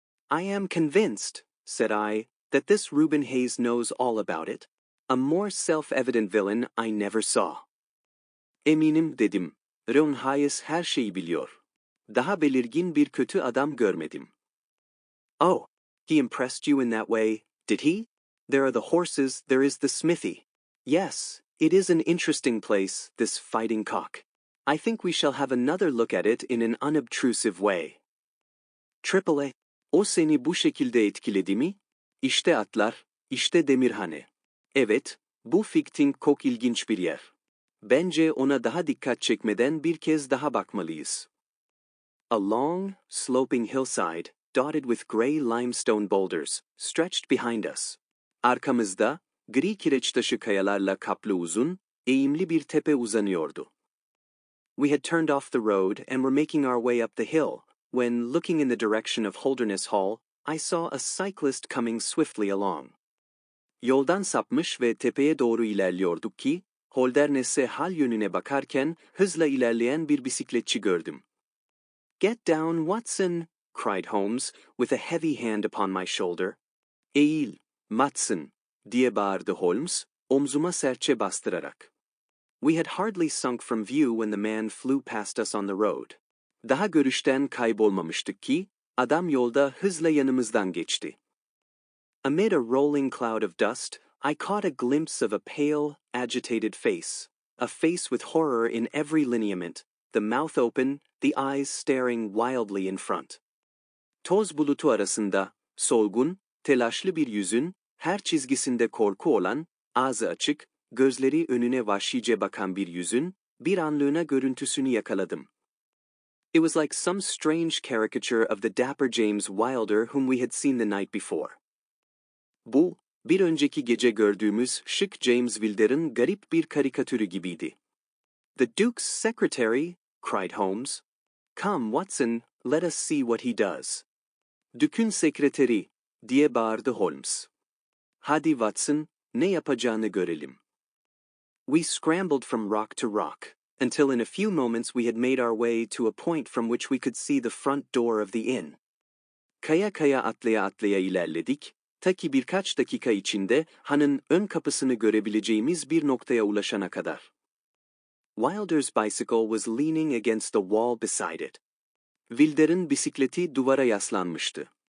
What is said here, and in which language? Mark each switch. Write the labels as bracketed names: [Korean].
[English] "I am convinced," said I, "that this Reuben Hayes knows all about it. A more self-evident villain I never saw." [Turkish] "Eminim," dedim. "Reuben Hayes her şeyi biliyor. Daha belirgin bir kötü adam görmedim." [English] "Oh, he impressed you in that way, did he? There are the horses, there is the smithy. Yes, it is an interesting place, this fighting cock. I think we shall have another look at it in an unobtrusive way." [Turkish] "Triple A, o seni bu şekilde etkiledi mi? İşte atlar, işte demirhane. Evet, bu Fighting Cock ilginç bir yer. Bence ona daha dikkat çekmeden bir kez daha bakmalıyız." [English] A long, sloping hillside, dotted with gray limestone boulders, stretched behind us. [Turkish] Arkamızda, gri kireç taşı kayalarla kaplı uzun, eğimli bir tepe uzanıyordu. [English] We had turned off the road and were making our way up the hill, when, looking in the direction of Holderness Hall, I saw a cyclist coming swiftly along. [Turkish] Yoldan sapmış ve tepeye doğru ilerliyorduk ki, Holderness'e hal yönüne bakarken hızla ilerleyen bir bisikletçi gördüm. [English] "Get down, Watson," cried Holmes, with a heavy hand upon my shoulder. [Turkish] "Eğil, Watson," diye bağırdı Holmes, omzuma sertçe bastırarak. [English] We had hardly sunk from view when the man flew past us on the road. [Turkish] Daha görüşten kaybolmamıştık ki, adam yolda hızla yanımızdan geçti. [English] Amid a rolling cloud of dust, I caught a glimpse of a pale, agitated face. A face with horror in every lineament, the mouth open, the eyes staring wildly in front. [Turkish] Toz bulutu arasında, solgun, telaşlı bir yüzün, her çizgisinde korku olan, ağzı açık, gözleri önüne vahşice bakan bir yüzün, bir anlığına görüntüsünü yakaladım. [English] It was like some strange caricature of the dapper James Wilder whom we had seen the night before. [Turkish] Bu, bir önceki gece gördüğümüz şık James Wilder'ın garip bir karikatürü gibiydi. [English] "The Duke's secretary," cried Holmes. "Come, Watson, let us see what he does." [Turkish] "Dük'ün sekreteri," diye bağırdı Holmes. "Hadi Watson, ne yapacağını görelim." [English] We scrambled from rock to rock, until in a few moments we had made our way to a point from which we could see the front door of the inn. [Turkish] Kaya kaya atlaya atlaya ilerledik, ta ki birkaç dakika içinde hanın ön kapısını görebileceğimiz bir noktaya ulaşana kadar. [English] Wilder's bicycle was leaning against the wall beside it. [Turkish] Wilder'ın bisikleti duvara yaslanmıştı.